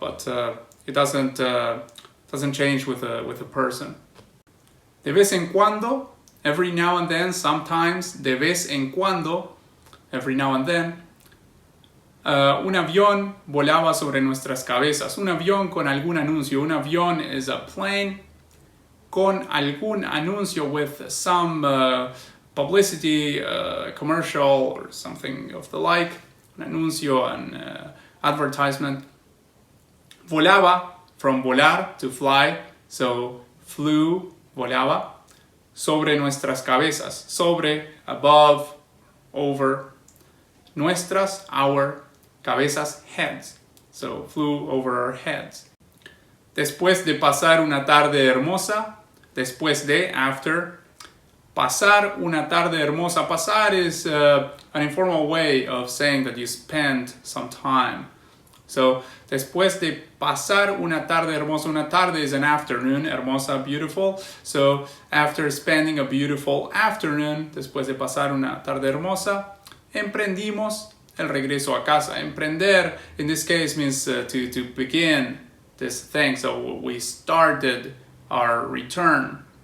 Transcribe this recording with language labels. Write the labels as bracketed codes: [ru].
[en] But it doesn't change with a person. [es] De vez en cuando, [en] every now and then, sometimes, [es] de vez en cuando, [en] every now and then, [es] un avión volaba sobre nuestras cabezas. Un avión con algún anuncio. [en] Un avión is a plane [es] con algún anuncio, [en] with some publicity, commercial, or something of the like. [es] Un anuncio, [en] an advertisement. Volaba, from volar, to fly. So, flew, volaba, sobre nuestras cabezas. Sobre, above, over. Nuestras, our, cabezas, heads. So, flew over our heads. [es] Después de pasar una tarde hermosa. Después de, [en] after. [es] Pasar una tarde hermosa. [en] Pasar is an informal way of saying that you spend some time. [es] So, después de pasar una tarde hermosa. [en] Una tarde is an afternoon. Hermosa, beautiful. So, after spending a beautiful afternoon, [es] después de pasar una tarde hermosa, emprendimos el regreso a casa. [en] Emprender, in this case, means to begin this thing. So, we started our return.